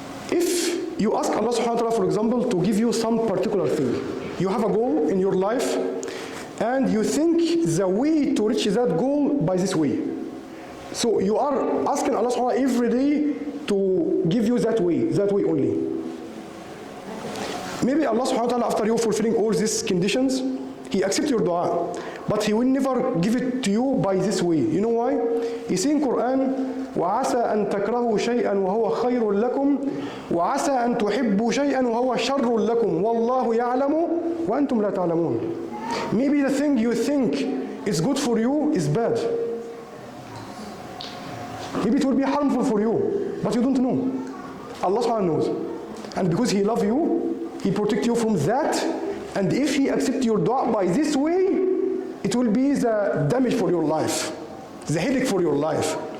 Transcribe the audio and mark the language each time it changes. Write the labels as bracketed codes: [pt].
[en] If you ask Allah subhanahu wa ta'ala, for example, to give you some particular thing, you have a goal in your life, and you think the way to reach that goal by this way. So you are asking Allah subhanahu wa ta'ala every day to give you that way only. Maybe Allah subhanahu wa ta'ala, after you fulfilling all these conditions, He accepts your dua, but He will never give it to you by this way. You know why? He says in Quran, [ar] وَعَسَىٰ أَن تَكْرَهُوا شَيْئًا وَهُوَ خَيْرٌ لَكُمْ وَعَسَىٰ أَن تُحِبُّوا شَيْئًا وَهُوَ شَرٌّ لَكُمْ وَاللَّهُ يَعْلَمُ وَأَنْتُمْ لَا تَعْلَمُونَ. [en] Maybe the thing you think is good for you is bad. Maybe it will be harmful for you, but you don't know. Allah subhanahu wa ta'ala knows. And because He loves you, He protects you from that. And if He accepts your dua by this way, it will be the damage for your life, the headache for your life.